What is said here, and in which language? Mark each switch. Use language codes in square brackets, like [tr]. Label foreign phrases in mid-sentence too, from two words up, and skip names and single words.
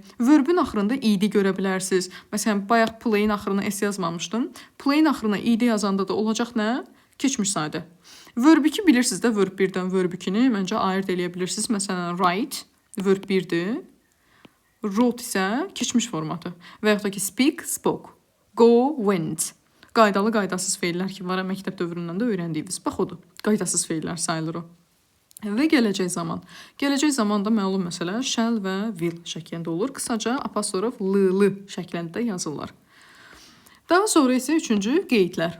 [az] Verbin axırında id görə bilərsiniz. Məsələn, bayaq play-in axırına s yazmamışdım. Play-in axırına id yazanda da olacaq nə? Keçmiş sadə. Verb 2 bilirsiniz də, verb 1-dən verb 2-ni məncə ayırt eləyə bilirsiniz. Məsələn, write, verb 1-dir. Wrote isə keçmiş formatı. Və yaxud da ki, [en] speak, spoke. Go, went. [az] Qaydalı, qaydasız feillər ki var, məktəb dövründən də öyrəndiyiniz. Bax odur, qaydasız feillər sayılır o. Və gələcək zaman. Gələcək zaman da məlum məsələ shall və will şəklində olur. Qısaca apostrof l şəklində yazırlar. Daha sonra isə üçüncü qeydlər.